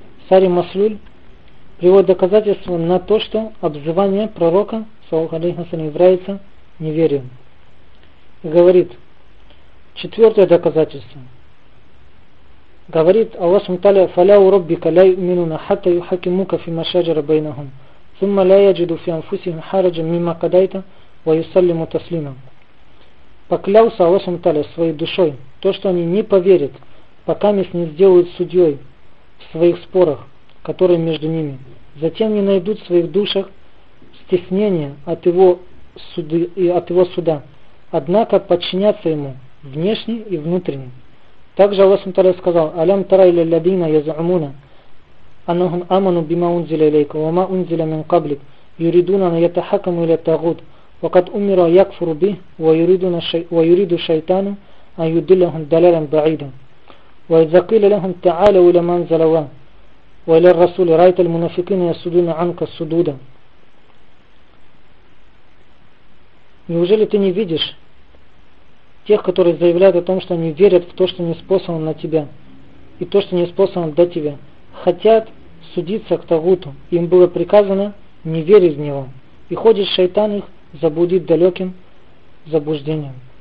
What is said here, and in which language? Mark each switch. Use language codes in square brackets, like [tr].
[ru] Сари Маслюль приводит доказательство на то, что обзывание пророка, саллаллаху алейхи ва саллям, является неверием. И говорит, четвертое доказательство. Говорит Аллах субхана ва тааля: [ar] «Фаля у раббика ля юминуна хатта юхакимука фима шаджара байнахум». ثم لا يجد في أنفسهم حرجا مما قضيت ويسلموا تسليما. [ru] Поклялся Аллах Таля своей душой, то, что они не поверят, пока мест не сделают судьей в своих спорах, которые между ними. Затем не найдут в своих душах стеснения от его суды и от его суда, однако подчинятся ему внешне и внутренне. Также Аллах Таля сказал: [ar] «Алям тарайля лядина язумуна». أنهم آمنوا بما أنزل إليك وما أنزل من قبلك يريدون أن يتحكموا إلى الطاغوت وقد أمروا يكفروا به ويريد الشيطان أن يدلهم دلالا بعيدا وإذا قيل لهم تعالوا إلى ما أنزل الله وإلى الرسول رأيت المنافقين يصدون عنك صدودا. [ru] Неужели ты не видишь тех, которые заявляют о том, что они верят в то, что ниспослано на тебя и то, что ниспослано до тебя, хотят судиться к тагуту, им было приказано не верить в него, и ходит шайтан их заблудит далеким заблуждением.